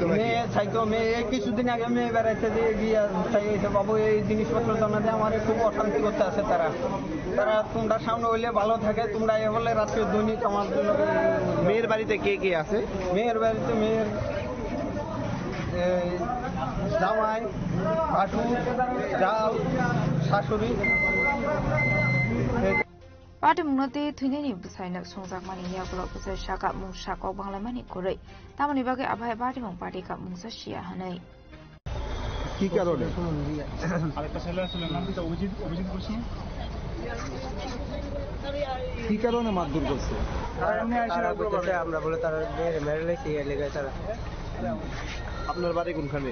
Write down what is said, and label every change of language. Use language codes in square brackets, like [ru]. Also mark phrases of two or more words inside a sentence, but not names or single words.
[bn] মেয়ে কিছুদিন আগে মেয়ে বেড়াইতে দিয়ে গিয়ে চাইছে বাবু এই জিনিসপত্র জমা দিয়ে আমার খুব অশান্তি করতে আছে তারা তোমরা সামনে হইলে ভালো থাকে তোমরা এ বলে রাত্রে দৈনিক আমার মেয়ের বাড়িতে কে আছে মেয়ের বাড়িতে মেয়ের জামাই ভাসু জাল শাশুড়ি [trk] partimungti thwini busaina songjakmani yagulo busai shaka mungsa kok banglamani korei tamani bage abhai partimung party ka mungsa shia hanai [bn] কি কারণে আরেকটা ছেলে আসলে নামটা অভিজিৎ বলছি কি কারণে মারধর করছে আমরা বলে তারা মেরে লেগেছে লেগে তারা আপনার বাড়ি কোনখানে